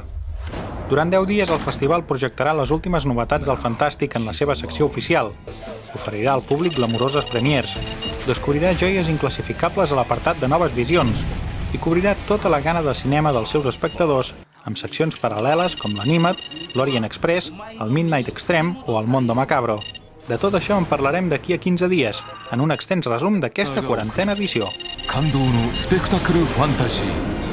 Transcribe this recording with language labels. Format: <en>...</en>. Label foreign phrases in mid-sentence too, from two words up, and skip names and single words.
<ca>Durant 10 dies el festival projectarà les últimes novetats del fantàstic en la seva secció oficial, oferirà al públic glamuroses premiers, descobrirà joies inclassificables a l'apartat de noves visions i cobrirà tota la gana de cinema dels seus espectadors amb seccions paral·leles com l'Anima't, l'Orient Express, el Midnight Extreme o el Mondo Macabro. De tot això en parlarem d'aquí a 15 dies, en un extens resum d'aquesta 40a edició.</ca> <ja>感動のスペクタクルファンタジー</ja>